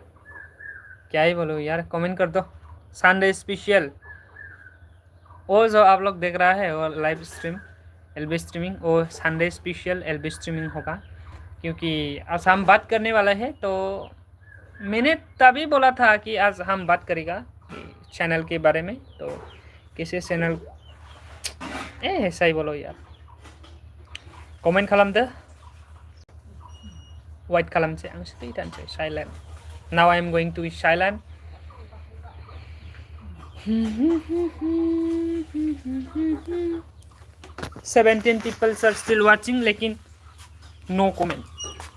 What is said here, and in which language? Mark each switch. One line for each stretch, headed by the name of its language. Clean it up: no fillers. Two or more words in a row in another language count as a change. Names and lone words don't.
Hindi: क्या ही बोलो यार, कमेंट कर दो। संडे स्पेशल वो जो आप लोग देख रहा है वो लाइव स्ट्रीम एलबी स्ट्रीमिंग, वो संडे स्पेशल एलबी स्ट्रीमिंग होगा, क्योंकि आज हम बात करने वाला है। तो मैंने तभी बोला था कि आज हम बात करेगा चैनल के बारे में। तो किसी चैनल ऐसा ही बोलो यार,
Bodo: कमेंट खालामदो, वाइट खालामसै आं स्टै थानोसै साइलेन्ट।
English: now I am going to be silent. seventeen people are still watching, लेकिन no comment.